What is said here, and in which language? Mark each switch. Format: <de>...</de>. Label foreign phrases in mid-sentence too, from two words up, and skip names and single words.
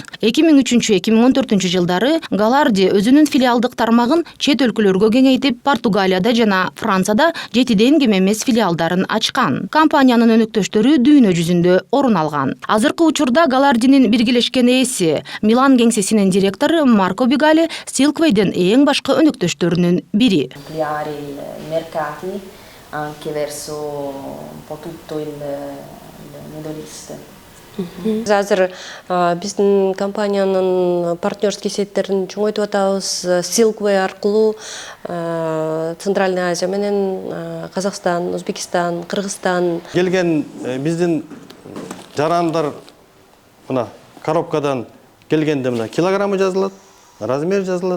<ky>2003-2014 жылдары Галарди өзүнүн филиалдык тармагын чет өлкөлөргө кеңейтип, Португалияда жана Францияда 7ден кем эмес филиалдарын ачкан. Компаниянын өнөктөштөрү дүйнө жүзүндө орун алган. Азыркы учурда Галардинин биргелешкен ээси Милан кеңсесинин директору Марко Бигали Silkway'ден эң башкы өнөктөштөрүнүн бири.</ky> <it>ampliare i mercati anche verso un po' tutto il</it> <en>Middle East.</en> <ky>Азыр биздин компаниянын партнерский сеттерин чоңойтуп атабыз. Silkway аркылуу Центральная Азия менен Казакстан, Өзбекстан, Кыргызстан Келген биздин жарандар мына коробкадан келгенде мына килограммы жазылат, размер жазылат.</ky>